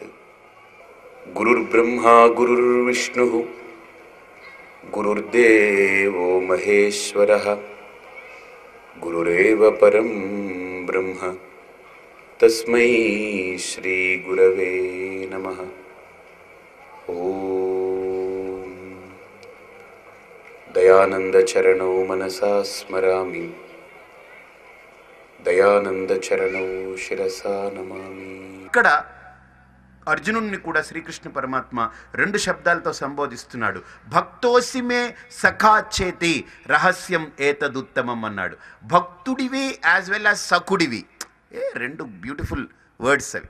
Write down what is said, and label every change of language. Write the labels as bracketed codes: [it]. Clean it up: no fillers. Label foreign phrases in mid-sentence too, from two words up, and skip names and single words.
[sa] गुरुर्ब्रह्मा गुरुर्विष्णुः गुरुर्देवो महेश्वरः गुरुरेव परं ब्रह्म तस्मै श्री गुरवे नमः। ओम दयानंदचरणौ मनसा स्मरामि दयानंदचरणौ शिरसा नमामि। [te] ఇక్కడ అర్జునుడిని కూడా శ్రీకృష్ణ పరమాత్మ రెండు శబ్దాలతో సంబోధిస్తున్నాడు. [sa] భక్తోసిమే సఖా చేతి రహస్యం ఏతదుత్తమం అన్నాడు. [te] భక్తుడివి [en] as well as [te] సఖుడివి, రెండు [en] beautiful words [te] అవి.